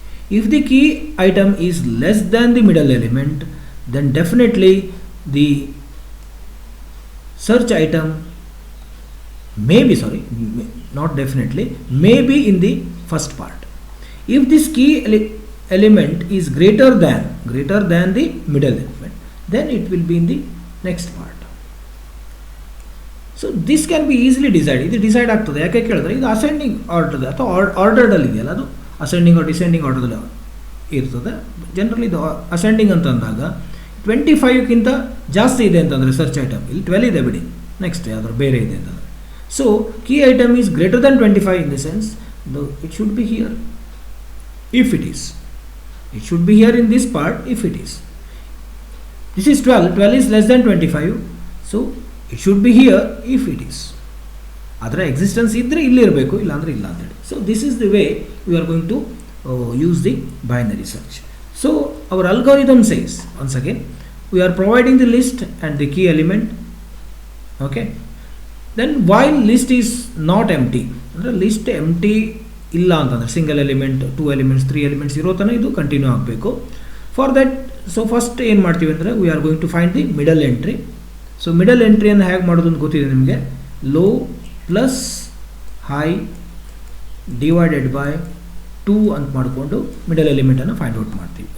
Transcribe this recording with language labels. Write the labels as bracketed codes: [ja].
[en] If the key item is less than the middle element, then definitely the search item may be, not definitely, may be in the first part. If this key element is greater than the middle element, then it will be in the next part. So this can be easily decided. [kn] ಇದು decide ಆಗ್ತದೆ, ಯಾಕೆ ಕೇಳಿದ್ರೆ ಇದು ascending order ಅಥವಾ ಆರ್ಡರ್ಡಲ್ಲಿ ಇದೆಯಲ್ಲ, ಅದು ascending R descending ಆರ್ಡರ್ದಲ್ಲಿ ಇರ್ತದೆ. Generally ಇದು ಅಸೆಂಡಿಂಗ್ ಅಂತಂದಾಗ 25ಕ್ಕಿಂತ ಜಾಸ್ತಿ ಇದೆ ಅಂತಂದರೆ ಸರ್ಚ್ ಐಟಮ್, ಇಲ್ಲಿ 12 ಇದೆ ಬಿಡಿ, ನೆಕ್ಸ್ಟ್ ಯಾವ್ದಾದ್ರು ಬೇರೆ ಇದೆ ಅಂತಂದರೆ, [en] So key item is greater than 25 in the sense it should be here. If it is, it should be here in this part. If it is, this is 12 is less than 25, so it should be here. If it is, [kn] ಅದರ existence ಇದ್ದರೆ ಇಲ್ಲಿ ಇರಬೇಕು, ಇಲ್ಲ ಅಂದರೆ ಇಲ್ಲ ಅಂತೇಳಿ. [en] So this is the way we are going to use the binary search. So our algorithm says once again we are providing the list and the key element. Okay, then while list is not empty, [kn] ಅಂದರೆ list ಎಂಟಿ ಇಲ್ಲ ಅಂತಂದರೆ single element, 2 elements, 3 elements ಇರೋ ತನಕ ಇದು continue ಆಗಬೇಕು. [en] for that, so first [kn] ಏನು ಮಾಡ್ತೀವಿ ಅಂದರೆ [en] We are going to find the middle entry. [kn] So middle ಎಂಟ್ರಿಯನ್ನು ಹೇಗೆ ಮಾಡೋದು ಅಂತ ಗೊತ್ತಿದೆ ನಿಮಗೆ. [en] low plus high divided by 2 [kn] ಅಂತ ಮಾಡಿಕೊಂಡು ಮಿಡಲ್ ಎಲಿಮೆಂಟನ್ನು ಫೈಂಡ್ ಔಟ್ ಮಾಡ್ತೀವಿ.